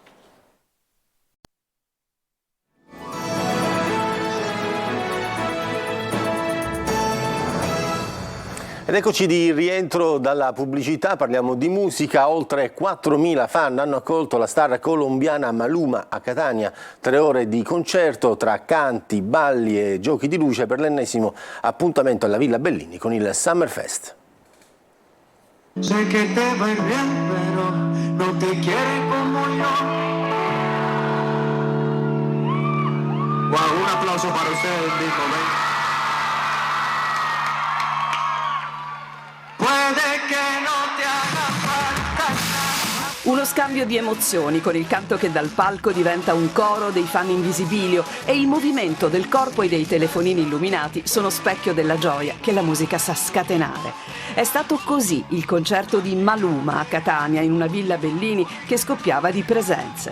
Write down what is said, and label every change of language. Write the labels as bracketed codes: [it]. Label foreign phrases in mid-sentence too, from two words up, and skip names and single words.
[it] Ed eccoci di rientro dalla pubblicità, parliamo di musica. Oltre 4.000 fan hanno accolto la star colombiana Maluma a Catania. 3 ore di concerto tra canti, balli e giochi di luce per l'ennesimo appuntamento alla Villa Bellini con il Summerfest. [es] Sé que te va bien, pero no te quiere como yo. Wow, un applauso para ustedes, Nico, ven. Puede que no te haga falta. [it] Uno scambio di emozioni con il canto che dal palco diventa un coro dei fan in visibilio e il movimento del corpo e dei telefonini illuminati sono specchio della gioia che la musica sa scatenare. È stato così il concerto di Maluma a Catania in una Villa Bellini che scoppiava di presenze.